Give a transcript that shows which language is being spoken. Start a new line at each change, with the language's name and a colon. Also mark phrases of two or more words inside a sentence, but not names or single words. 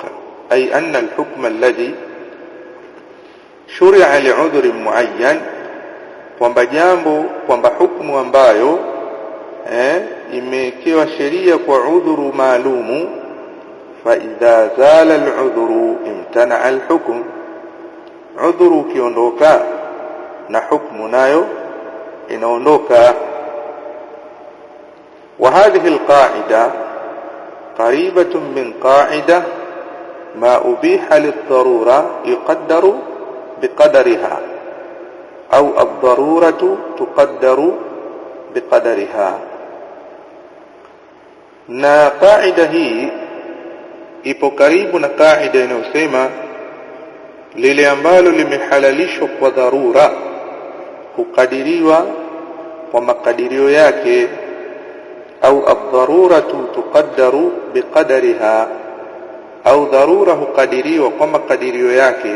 Arabic: أي أن الحكم الذي شرع لعذر معين,
Swahili: kwamba hukumu ambayo imekewa sheria kwa udhuru maalumu,
Arabic: فإذا زال العذر امتنع الحكم,
Swahili: udhuru ukiondoka na hukumu nayo inaondoka.
Arabic: وهذه القاعدة قريبة من قاعدة ما أبيح للضرورة يقدر بقدرها، أو الضرورة تقدر بقدرها.
Swahili: na kaida hii ipo karibu na kaida inayosema lile ambalo limehalalishwa kwa dharura hukadiriwa kwa makadirio yake, au
Arabic: الضرورة تقدر بقدرها,
Swahili: au dharura hukadiriwa kwa makadirio yake.